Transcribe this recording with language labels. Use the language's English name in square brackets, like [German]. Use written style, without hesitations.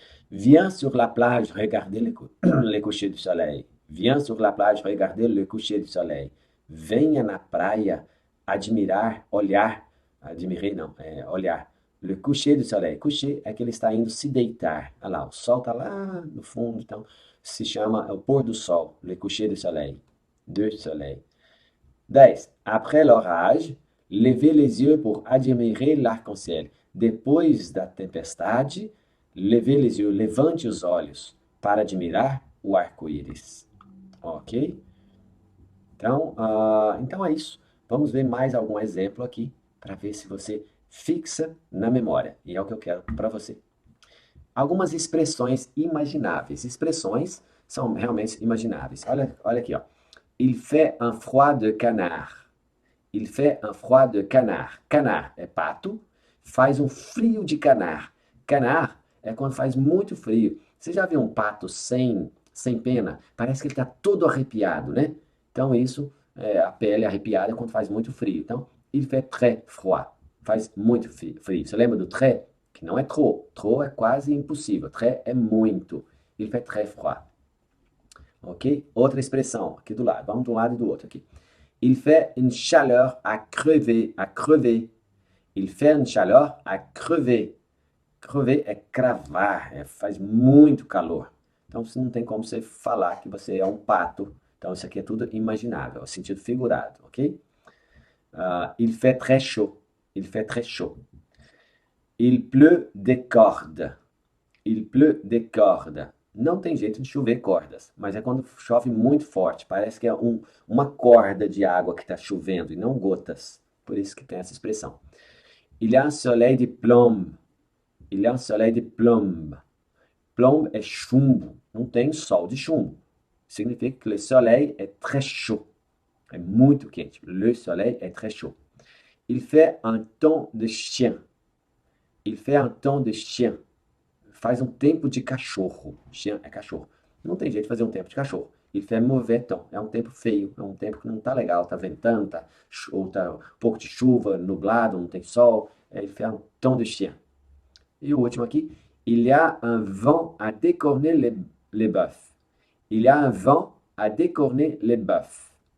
[French] Viens sur la plage regarder le coucher du soleil. Viens sur la plage regarder le coucher du soleil. [Portuguese] Venha na praia admirar, olhar, admirer não, olhar. [French] Le coucher du soleil. [Portuguese] Coucher é que ele está indo se deitar. Olha lá, o sol está lá no fundo, então se chama o pôr do sol. [French] Le coucher du soleil. Du soleil. 10. Après l'orage, levez les yeux pour admirer l'arc-en-ciel. [Portuguese] Depois da tempestade, [French] levez les yeux, [Portuguese] levante os olhos para admirar o arco-íris. Ok? Então é isso. Vamos ver mais algum exemplo aqui para ver se você fixa na memória. E é o que eu quero para você. Algumas expressões imagináveis. Expressões são realmente imagináveis. Olha aqui, ó. [French] Il fait un froid de canard. Il fait un froid de canard. [Portuguese] Canard é pato, faz um frio de canard. Canard é quando faz muito frio. Você já viu um pato sem pena? Parece que ele está todo arrepiado, né? Então isso, a pele arrepiada quando faz muito frio. [French] Então, il fait très froid. [Portuguese] Faz muito frio. Você lembra do très? Que não é trop. Trop é quase impossível. Très é muito. [French] Il fait très froid. [Portuguese] Ok? Outra expressão aqui do lado. Vamos de um lado e do outro aqui. [French] Il fait une chaleur à crever. À crever. Il fait une chaleur à crever. [Portuguese] Crever é cravar. Faz muito calor. Então, você não tem como você falar que você é um pato. Então, isso aqui é tudo imaginável. É sentido figurado. Ok? [French] Il fait très chaud. Il fait très chaud. Il pleut des cordes. Il pleut des cordes. [Portuguese] Não tem jeito de chover cordas, mas é quando chove muito forte. Parece que é uma corda de água que está chovendo e não gotas. Por isso que tem essa expressão. [French] Il y a un soleil de plomb. Il y a un soleil de plomb. [Portuguese] Plomb é chumbo. Não tem sol de chumbo. Significa que [French] le soleil est très chaud. [Portuguese] É muito quente. [French] Le soleil est très chaud. Il fait un temps de chien. Il fait un temps de chien. [Portuguese] Faz um tempo de cachorro. Chien é cachorro. Não tem jeito de fazer um tempo de cachorro. [French] Il fait mauvais temps. [Portuguese] É um tempo feio. É um tempo que não tá legal. Tá ventando, ou tá um pouco de chuva, nublado, não tem sol. [French] Il fait un temps de chien. [Portuguese] E o último aqui. [French] Il y a un vent à décorner les bœufs. Il y a un vent à décorner les bœufs.